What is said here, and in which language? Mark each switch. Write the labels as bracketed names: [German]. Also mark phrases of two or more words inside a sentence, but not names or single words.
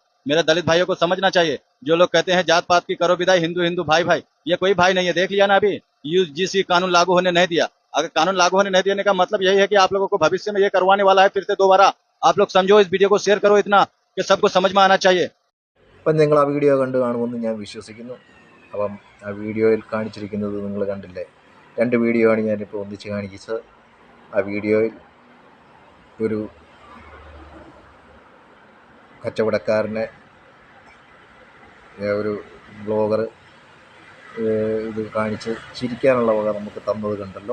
[Hindi] मेरे दलित भाइयों को समझना चाहिए। जो लोग कहते हैं जात पात की करो विदाई, हिंदू हिंदू भाई भाई, ये कोई भाई नहीं है। देख लिया ना अभी यूजीसी कानून लागू होने नहीं दिया। अगर कानून लागू होने नहीं देने का मतलब यही है कि आप लोगों को भविष्य में ये करवाने वाला है फिर से दोबारा। आप लोग समझो, इस वीडियो को शेयर करो इतना कि सबको समझ में आना चाहिए। [Malayalam] അപ്പം നിങ്ങൾ ആ വീഡിയോ കണ്ടു കാണുമെന്ന് ഞാൻ വിശ്വസിക്കുന്നു. അപ്പം ആ വീഡിയോയിൽ കാണിച്ചിരിക്കുന്നത് നിങ്ങൾ കണ്ടില്ലേ, 2 വീഡിയോ ആണ് ഞാനിപ്പോൾ ഒന്നിച്ച് കാണിച്ചത്. ആ വീഡിയോയിൽ ഒരു കച്ചവടക്കാരനെ ഒരു ബ്ലോഗർ ഇത് കാണിച്ച് ചിരിക്കാനുള്ള വക നമുക്ക് തന്നത് കണ്ടല്ലോ.